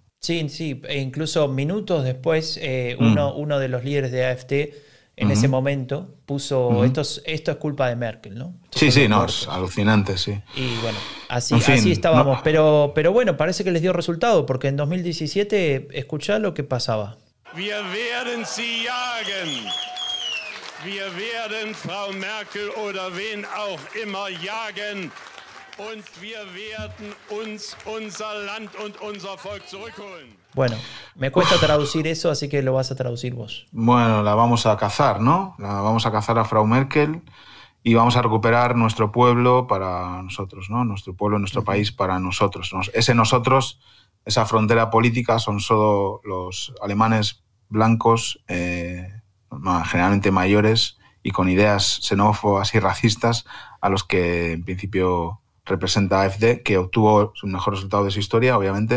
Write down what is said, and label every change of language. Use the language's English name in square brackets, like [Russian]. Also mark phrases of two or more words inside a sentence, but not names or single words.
[Spanish] Sí, e incluso minutos después uno de los líderes de AfD en ese momento puso esto es culpa de Merkel, ¿no? Es alucinante, sí. Y bueno, así estábamos, no. pero bueno, parece que les dio resultado, porque en 2017, escuchá lo que pasaba. [German] Wir werden sie jagen. Wir werden Frau Merkel oder wen auch immer jagen. Und wir werden uns unser Land und unser Volk zurückholen. [Spanish] Bueno, me cuesta traducir eso, así que lo vas a traducir vos. Bueno, la vamos a cazar, ¿no? La vamos a cazar a Frau Merkel y vamos a recuperar nuestro pueblo para nosotros, ¿no? Nuestro pueblo, nuestro país para nosotros. Ese nosotros, esa frontera política, son solo los alemanes blancos, generalmente mayores y con ideas xenófobas y racistas, a los que en principio representa AfD, que obtuvo su mejor resultado de su historia, obviamente.